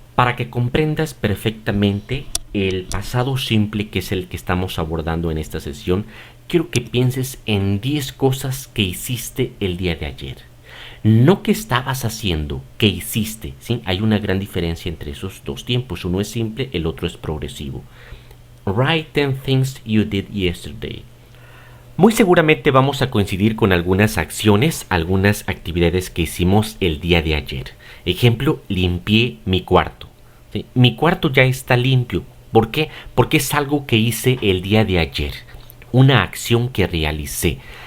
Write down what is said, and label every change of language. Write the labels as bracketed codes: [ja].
[es] Para que comprendas perfectamente el pasado simple, que es el que estamos abordando en esta sesión, quiero que pienses en 10 cosas que hiciste el día de ayer. No que estabas haciendo, que hiciste, ¿sí? Hay una gran diferencia entre esos dos tiempos. Uno es simple, el otro es progresivo. [en] Write 10 things you did yesterday. [es] Muy seguramente vamos a coincidir con algunas acciones, algunas actividades que hicimos el día de ayer. Ejemplo, limpié mi cuarto. ¿Sí? Mi cuarto ya está limpio. ¿Por qué? Porque es algo que hice el día de ayer. Una acción que realicé.